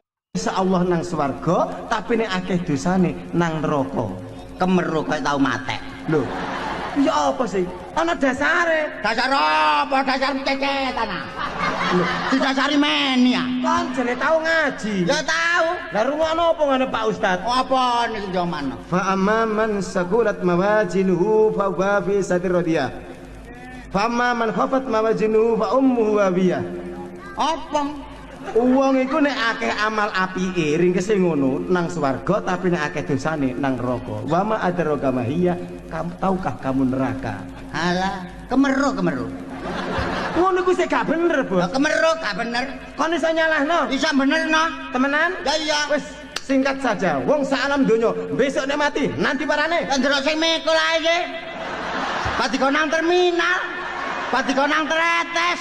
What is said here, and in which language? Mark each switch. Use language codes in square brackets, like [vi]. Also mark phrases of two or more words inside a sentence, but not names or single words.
[jv] Insyaallah nang swarga, tapi nek akeh dosane nang neraka. Kemeru kok tau matek. Lho. Ya apa sih? Ana dasare. Dasar apa? Dasar cecetan. Didasari men ya. Kan jane tau ngaji. Ya tau. Lah rungokno apa ngene Pak Ustaz? Apa niku jaman? [ar] فأما من ثقلت موازينه فهو في عيشة راضية. فأما من خفت موازينه فأمه هاوية. [jv] Apa? Wong iku nek akeh amal apike ringkese ngono nang swarga tapi nek akeh dosane nang neraka. [ar] وما أدراك ما هيه, [id] tahukah kamu neraka? [jv] Alah, Kemeru. Ngono kuwi sik gak bener, Bos. Kemeru gak bener. Kon iso nyalahno. Bisa bener no. Temenan? Ya iya. Wis singkat saja. Wong sak alam donya besok nek mati, nanti parane. Kan delok sing mikul ae iki. Pati kok nang terminal. Pati kok nang tretes.